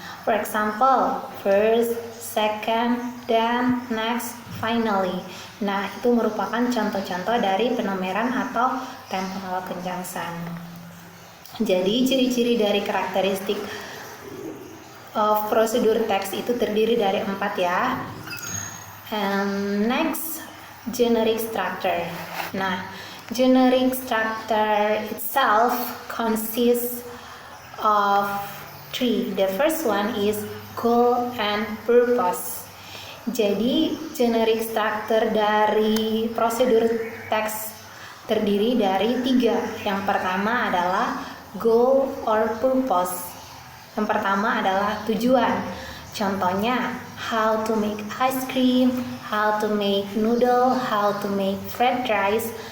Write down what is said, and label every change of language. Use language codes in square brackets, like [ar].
[en] For example, first, second, then, next, finally. [id] Nah, itu merupakan contoh-contoh dari penomeran atau temporal conjunction. Jadi, ciri-ciri dari karakteristik of prosedur teks itu terdiri dari 4 ya. [en] And next, generic structure. Nah, generic structure itself consists of 3. The first one is goal and purpose. [id] Jadi, generic structure dari prosedur teks terdiri dari 3. Yang pertama adalah goal or purpose. Yang pertama adalah tujuan. [en] Contohnya, how to make ice cream, how to make noodle, how to make fried rice.